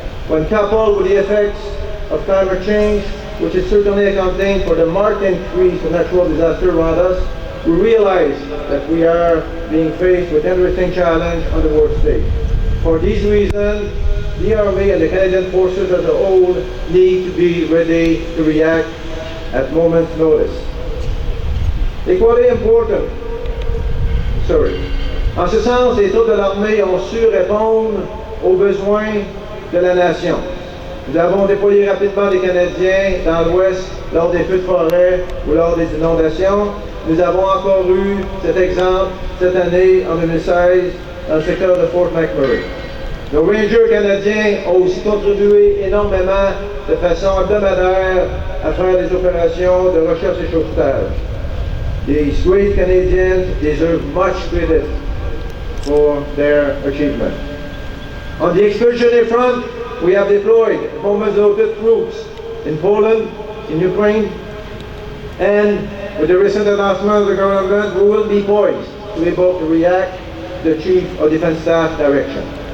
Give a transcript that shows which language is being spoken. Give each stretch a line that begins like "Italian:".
English: When coupled with the effects of climate change, which is certainly accounting for the marked increase of natural disaster around us, we realize that we are being faced with interesting challenge on the world stage. For these reasons, the Army and the Canadian Forces as a whole need to be ready to react at moment's notice. Equally important,
French: en ce sens, les troupes de l'armée ont su répondre aux besoins de la nation. Nous avons déployé rapidement des Canadiens dans l'Ouest lors des feux de forêt ou lors des inondations. Nous avons encore eu cet exemple cette année, en 2016, dans le secteur de Fort McMurray. Nos Rangers canadiens ont aussi contribué énormément de façon hebdomadaire à faire des opérations de recherche et sauvetage.
English: These great Canadians deserve much credit for their achievement. On the expeditionary front, we have deployed moment's notice troops in Poland, in Ukraine, and with the recent announcement of the government, we will be poised to be able to react to the Chief of Defense Staff direction.